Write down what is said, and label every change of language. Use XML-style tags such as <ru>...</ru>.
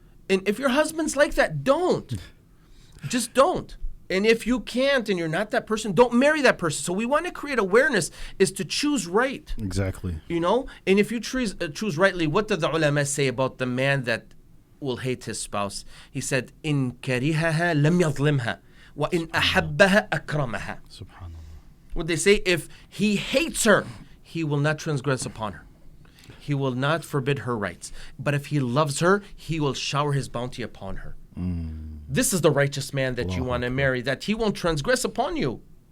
<en>And if your husband's like that, don't. Just don't. And if you can't and you're not that person, don't marry that person. So we want to create awareness is to choose right. Exactly. You know? And if you choose rightly, what did the ulama say about the man that will hate his spouse? He said,</en> <ar>إِن كَرِهَهَا لَمْ يَظْلِمْهَا وَإِنْ أَحَبَّهَا أَكْرَمَهَا.</ar> <en>Subhanallah. What they say, if he hates her, he will not transgress upon her. He will not forbid her rights. But if he loves her, he will shower his bounty upon her. This is the righteous man that you want to marry, that he won't transgress upon you.</en>